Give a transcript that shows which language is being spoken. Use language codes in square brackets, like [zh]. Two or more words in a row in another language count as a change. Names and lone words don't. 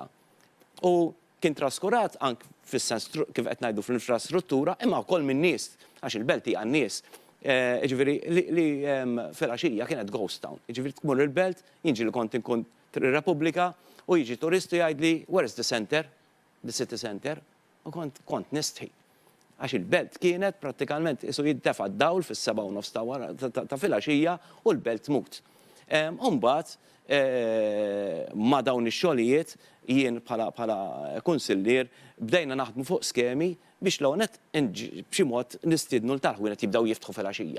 [mt] U kien traskurat anke fis-sens kif qed ngħidu fl-infrastruttura imma wkoll min-nies għax il-belt hija n-nies. Ġifieri li fil-għaxija kienet [en] ghost town. [mt] Ġifieri tmur il-belt, jinġi li kont inkun Repubblika u jiġi turisti jgħidli [en] where is the center, the city center, [mt] u kont nistħi. Għax il-belt kienet prattikalment isu jiddefa' d-dawl fis-7:30 ta' filgħaxija u l-belt tmut. Umbat, ma dawn ix-xogħlijiet jien bħala kunsillier bdejna naħdmu fuq skemi biex l-għonet b'xi mod nistidnu l-tarħwienet jibdaw jiftħu fil-għaxija.